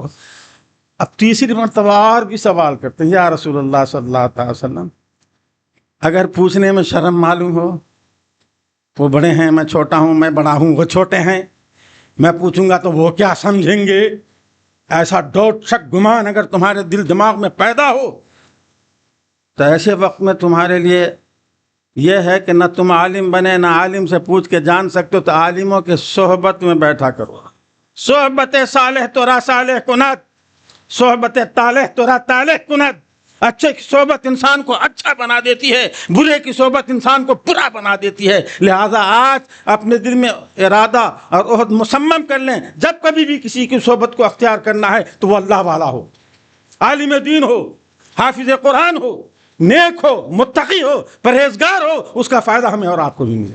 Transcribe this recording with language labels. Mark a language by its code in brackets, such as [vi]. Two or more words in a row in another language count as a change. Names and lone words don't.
[ur] اب تیسری مرتبہ اور بھی سوال کرتے ہیں [ar] یا رسول اللہ صلی اللہ تعالی وسلم [ur] اگر پوچھنے میں شرم معلوم ہو، وہ بڑے ہیں میں چھوٹا ہوں، میں بڑا ہوں وہ چھوٹے ہیں، میں پوچھوں گا تو وہ کیا سمجھیں گے، ایسا ڈوٹ شک گمان اگر تمہارے دل دماغ میں پیدا ہو تو ایسے وقت میں تمہارے لیے یہ ہے کہ نہ تم عالم بنے نہ عالم سے پوچھ کے جان سکتے ہو تو عالموں کے صحبت میں بیٹھا کرو۔ [fa] صحبت صالح تورا صالح کند، صحبت طالح تورا طالح کند۔ [ur] اچھے کی صحبت انسان کو اچھا بنا دیتی ہے، برے کی صحبت انسان کو برا بنا دیتی ہے۔ لہذا آج اپنے دل میں ارادہ اور عہد مصمم کر لیں، جب کبھی بھی کسی کی صحبت کو اختیار کرنا ہے تو وہ اللہ والا ہو، عالم دین ہو، حافظ قرآن ہو، نیک ہو، متقی ہو، پرہیزگار ہو، اس کا فائدہ ہمیں اور آپ کو بھی ملے۔